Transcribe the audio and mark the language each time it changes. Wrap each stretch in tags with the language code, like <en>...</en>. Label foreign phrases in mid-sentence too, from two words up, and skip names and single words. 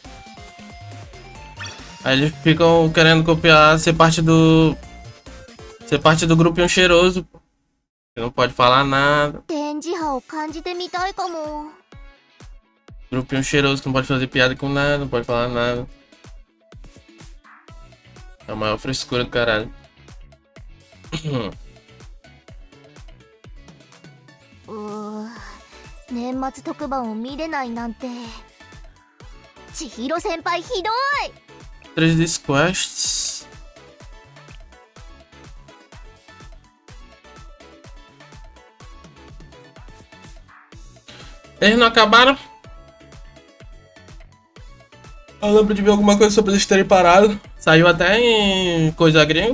<pt>Aí eles ficam querendo copiar, ser parte do grupinho cheiroso. Que não pode falar nada.</pt> <ja>電磁波を感じてみたいかも。</ja> <pt>Grupinho cheiroso que não pode fazer piada com nada, não pode falar nada. É a maior frescura do caralho.</pt> <ja>年末特番を見れないなんて。千尋先輩ひどい。 3 these quests.</ja> <pt>Eles não acabaram? Eu lembro de ver alguma coisa sobre eles terem parado. Saiu até em coisa gringo.</pt>